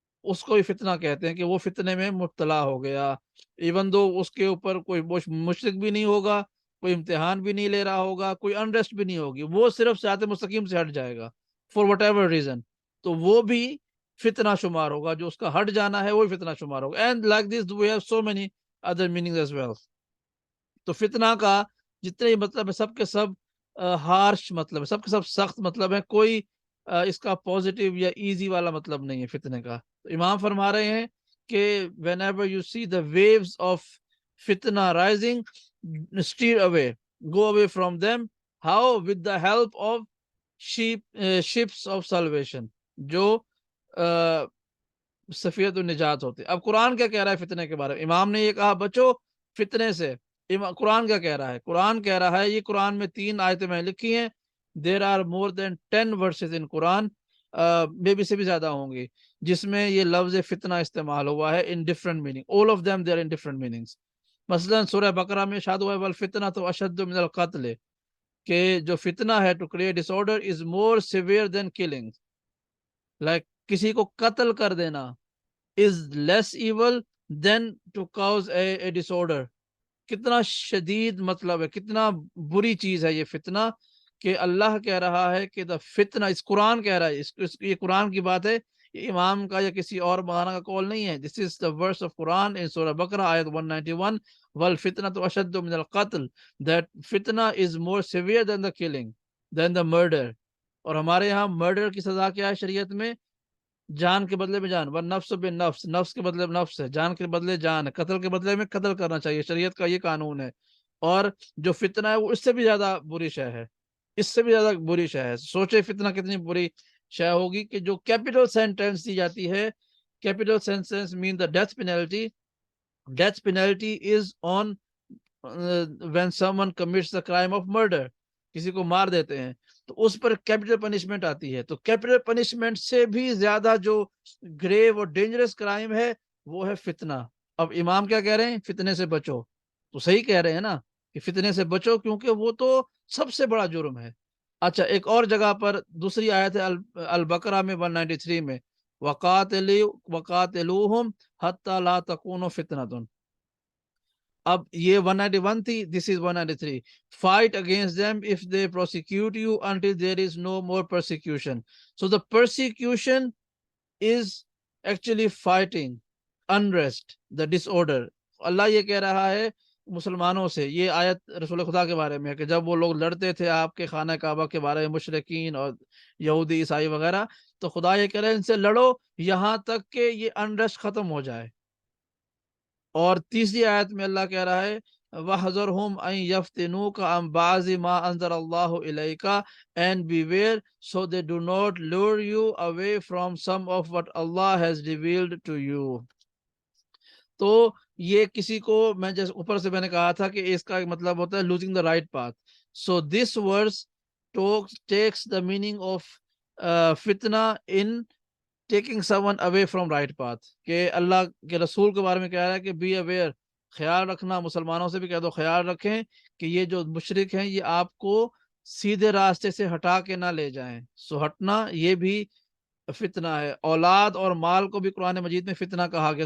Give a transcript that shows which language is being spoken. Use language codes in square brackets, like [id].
[ur] اس کو بھی فتنہ کہتے ہیں کہ وہ فتنے میں مبتلا ہو گیا، [en] even though [ur] اس کے اوپر کوئی مشرک بھی نہیں ہوگا، کوئی امتحان بھی نہیں لے رہا ہوگا، کوئی انریسٹ بھی نہیں ہوگی، وہ صرف صراط مستقیم سے ہٹ جائے گا [en] for whatever reason, [ur] تو وہ بھی فتنہ شمار ہوگا، جو اس کا ہٹ جانا ہے وہی فتنہ شمار ہوگا. [en] And like this we have so many other meanings as well. [ur] تو فتنہ کا جتنے مطلب ہے سب کے سب ہارش مطلب ہے، سب کے سب سخت مطلب ہے، کوئی اس کا پازیٹیو یا ایزی والا مطلب نہیں ہے فتنے کا. تو امام فرما رہے ہیں کہ [en] whenever you see the waves of fitna rising, steer away, go away from them. How? With the help of ships of salvation, [ur] جو سفیرت النجات ہوتے. اب قرآن کیا کہہ رہا ہے فتنے کے بارے میں؟ امام نے یہ کہا بچو فتنے سے. قرآن کیا کہہ رہا ہے؟ قرآن کہہ رہا ہے، یہ قرآن میں 3 آیتیں میں لکھی ہیں. [en] there are more than 10 verses in Quran, [ur] بے بی سے بھی زیادہ ہوں گی، جس میں یہ لفظ فتنہ استعمال ہوا ہے [en] In different meaning. all of them they are in different meanings. [ur] مثلا سورہ بقرہ میں ارشاد ہوا ہے [ar] والفتنۃ اشد من القتل، [ur] کہ جو فتنہ ہے [en] To create disorder is more severe than killing. Like [ur] کسی کو قتل کر دینا [en] is less evil than to cause a disorder. [ur] کتنا شدید مطلب ہے، کتنا بری چیز ہے یہ فتنہ، کہ اللہ کہہ رہا ہے کہ the فتنہ، اس قرآن کہہ رہا ہے، یہ قرآن کی بات ہے، یہ امام کا یا کسی اور مولانا کا قول نہیں ہے. [en] This is the verse of Quran in Surah Baqarah ayat 191. [ar] وَالْفِتْنَةُ أَشَدُّ مِنَ الْقَتْلِ. [en] That fitna is more severe than the killing, than the murder. [ur] اور ہمارے یہاں مرڈر کی سزا کیا ہے شریعت میں؟ جان کے بدلے میں جان، [ar] والنفس بالنفس، [ur] نفس کے بدلے میں نفس ہے، جان کے بدلے جان ہے، قتل کے بدلے میں قتل کرنا چاہیے، شریعت کا یہ قانون ہے. اور جو فتنہ ہے وہ اس سے بھی زیادہ بری شے ہے، اس سے بھی زیادہ بری شے ہے. سوچے فتنہ کتنی بری شے ہوگی کہ جو کیپٹل سینٹینس دی جاتی ہے. [en] Capital sentence mean the death penalty. Death penalty is on when someone commits the crime of murder. [ur] کسی کو مار دیتے ہیں تو اس پر کیپٹل پنشمنٹ آتی ہے. تو کیپٹل پنشمنٹ سے بھی زیادہ جو گریو اور ڈینجرس کرائم ہے وہ ہے فتنہ. اب امام کیا کہہ رہے ہیں؟ فتنے سے بچو. تو صحیح کہہ رہے ہیں نا کہ فتنے سے بچو، کیونکہ وہ تو سب سے بڑا جرم ہے. اچھا، ایک اور جگہ پر دوسری آیت ہے البقرہ میں 193 میں، [ar] وَقَاتِلُوهُمْ حَتَّى لَا تَكُونُ فِتْنَةٌ. [ur] اب یہ 191 تھی، [en] this is 193. Fight against them if they prosecute you until there is no more persecution. So the persecution is actually fighting, unrest, the disorder. [ur] اللہ یہ کہہ رہا ہے مسلمانوں سے، یہ آیت رسول خدا کے بارے میں ہے، کہ جب وہ لوگ لڑتے تھے آپ کے خانہ کعبہ کے بارے میں، مشرکین اور یہودی عیسائی وغیرہ، تو خدا یہ کہہ رہے ہیں ان سے لڑو یہاں تک کہ یہ انریسٹ ختم ہو جائے. اور تیسری آیت میں اللہ کہہ رہا ہے [ar] وَحْذَرْهُمْ أَن يَفْتِنُوكَ عَن بَعْضِ مَا أَنزَلَ اللَّهُ إِلَيْكَ, [en] and beware so they do not lure you away from some of what Allah has revealed to you. [ur] تو یہ کسی کو، میں جیسے اوپر سے میں نے کہا تھا کہ اس کا مطلب ہوتا ہے [en] losing the right path. So this verse takes the meaning of fitna in taking someone away from right path. [ur] کہ اللہ کے رسول کے بارے میں کہہ رہا ہے کہ [en] be aware، [ur] خیال رکھنا. مسلمانوں سے بھی کہہ دو خیال رکھیں کہ یہ جو مشرک ہیں یہ آپ کو سیدھے راستے سے ہٹا کے نہ لے جائیں. سو ہٹنا یہ بھی فتنہ ہے. اولاد اور مال کو بھی قرآن مجید میں فتنہ کہا گیا.